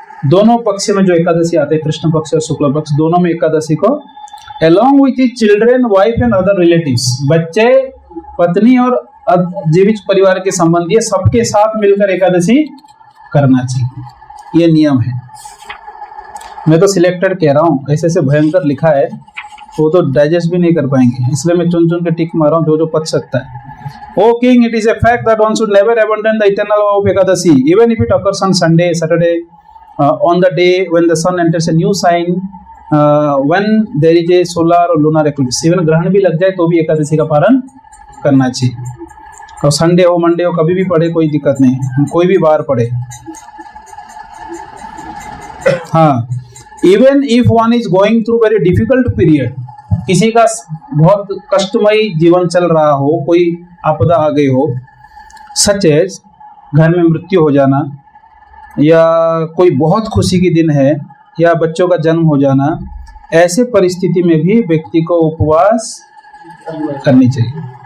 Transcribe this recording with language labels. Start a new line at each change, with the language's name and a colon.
Hindi: दोनों पक्ष में जो एकादशी आते हैं, कृष्ण पक्ष और शुक्ल पक्ष, दोनों में एकादशी को
English: along with his children, wife and other relatives,
Hindi: बच्चे, पत्नी और जीवित परिवार के संबंधी सबके साथ मिलकर एकादशी करना चाहिए, ये नियम है। मैं तो सिलेक्टेड कह रहा हूँ, ऐसे ऐसे भयंकर लिखा है वो तो डाइजेस्ट भी नहीं कर पाएंगे, इसलिए मैं चुन चुन के टिक मार रहा हूँ जो पच सकता है।
English: O king, it is a fact that one should never abandon the eternal vow of Ekadashi, even if it occurs on Sunday, Saturday, on the day when the sun enters a new sign, when there is a solar or lunar eclipse।
Hindi: Even ग्रहण भी लग जाए तो भी एकादशी का पारण करना चाहिए, और संडे हो, मंडे हो, कभी भी पढ़े, कोई दिक्कत नहीं, कोई भी बार पढ़े। हाँ,
English: even if one is going through very difficult period,
Hindi: किसी का बहुत कष्टमयी जीवन चल रहा हो, कोई आपदा आ गई हो, सच एज घर में मृत्यु हो जाना, या कोई बहुत खुशी की दिन है, या बच्चों का जन्म हो जाना, ऐसे परिस्थिति में भी व्यक्ति को उपवास करनी चाहिए।